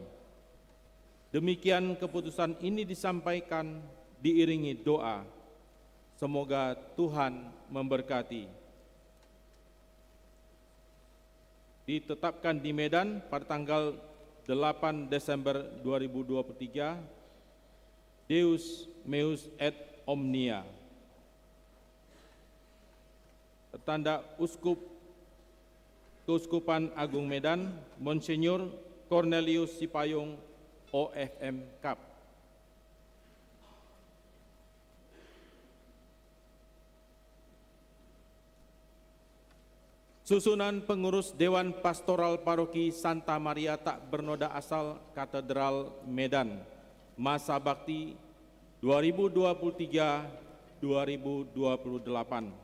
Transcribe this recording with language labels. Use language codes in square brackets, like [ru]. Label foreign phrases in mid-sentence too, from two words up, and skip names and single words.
[id] Demikian keputusan ini disampaikan diiringi doa. Semoga Tuhan memberkati. Ditetapkan di Medan pada tanggal 8 Desember 2023, [la] Deus meus et omnia. [id] Tanda Uskup Keuskupan Agung Medan, Monsinyur Cornelius Sipayung, OFM Kap. Susunan pengurus Dewan Pastoral Paroki Santa Maria Tak Bernoda Asal Katedral Medan, masa bakti 2023-2028.